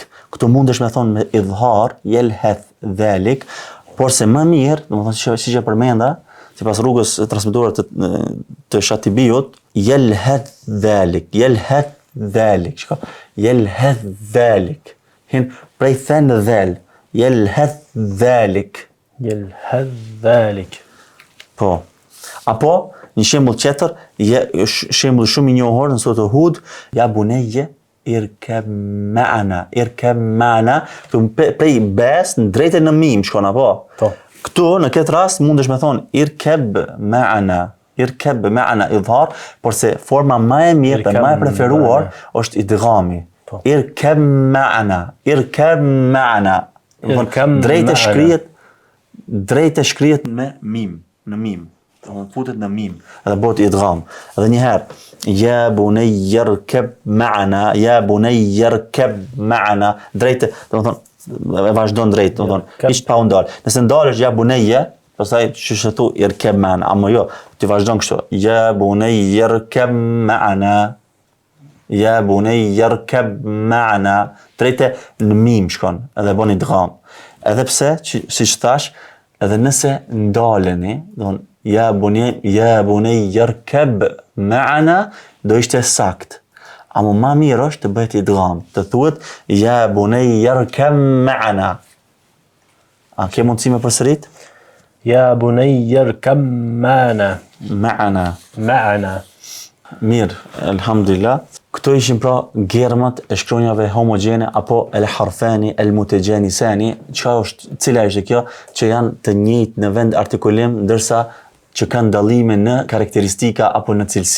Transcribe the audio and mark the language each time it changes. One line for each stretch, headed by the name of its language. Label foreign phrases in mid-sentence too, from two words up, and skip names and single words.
Albanian: Këtu mundesh me thonë me idhar,
Arabic: يلهث ذلك,
Albanian: por se më mirë, domethënë si që përmenda, sipas rrugës transmetuar të Shatibiyut,
Arabic: يلهث ذلك يلهث ذلك. Shiko, يلهث ذلك.
Albanian: Hin prej thënë dhal,
Arabic: يلهث ذلك. يلهث ذلك.
Albanian: Po. Apo një shembull tjetër, shembull shumë i njohur në surën Hud,
Arabic: يا بني اركب معنا اركب معنا,
Albanian: prej bes në drejtën në mim shkon apo? Po. Këtu në këtë rast mundesh me thonë
Arabic: اركب معنا. اركب معنا
Albanian: idhar, por se forma më e mirë dhe më e preferuar është idghami. Po.
Arabic: اركب معنا اركب معنا.
Albanian: Drejtë shkrihet me mim, në mim. Futet në mim, edhe bëhet idgham. Edhe një herë,
Arabic: يا بني اركب معنا يا بني اركب معنا.
Albanian: Drejtë, domethënë e vazhdon drejt, domethënë hiç pa u ndal. Nëse ndalesh
Arabic: يا بني,
Albanian: pastaj shëshëtu
Arabic: اركب معنا,
Albanian: ama jo, ti vazhdon kështu.
Arabic: يا بني اركب معنا يا بني اركب معنا.
Albanian: Drejtë në mim shkon, edhe bën idgham. Edhe pse, siç thash, edhe nëse ndaleni, domethënë
Arabic: يا بني اركب معنا,
Albanian: do ishte sakt. Ama më mirë është të bëhet idgham, të thuhet
Arabic: يا بني اركب معنا.
Albanian: A ke mundësi me përsërit?
Arabic: يا بني اركب معنا. معنا. معنا.
Albanian: Mirë, elhamdulillah. Këto ishin pra germat e shkronjave homogjene apo
Arabic: الحرفان المتجانسان,
Albanian: cila është kjo që janë të njëjtë në vend artikulim ndërsa që kanë dallime në karakteristika apo në cilësi.